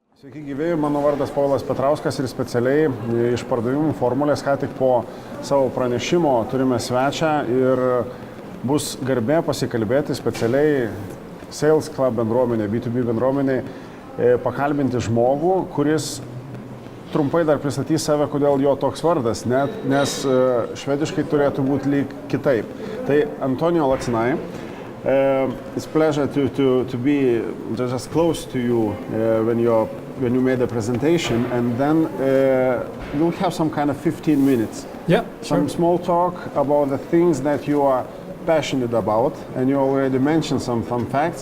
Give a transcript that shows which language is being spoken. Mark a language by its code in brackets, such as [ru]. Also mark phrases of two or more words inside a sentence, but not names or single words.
[lt] Sveiki gyvi, mano vardas Povilas Petrauskas ir specialiai iš Pardavimų Formulės ką tik po savo pranešimo turime svečią ir bus garbė pasikalbėti specialiai Salesclub bendruomenė, B2B bendruomenė, pakalbinti žmogų, kuris trumpai dar pristatys save, kodėl jo toks vardas, nes švediškai turėtų būti lyg kitaip. Tai Antoni Lacinai. [en] It's a pleasure to be just close to you when you made the presentation, and then we'll have some kind of 15 minutes. Yeah, some sure. small talk about the things that you are passionate about, and you already mentioned some fun facts.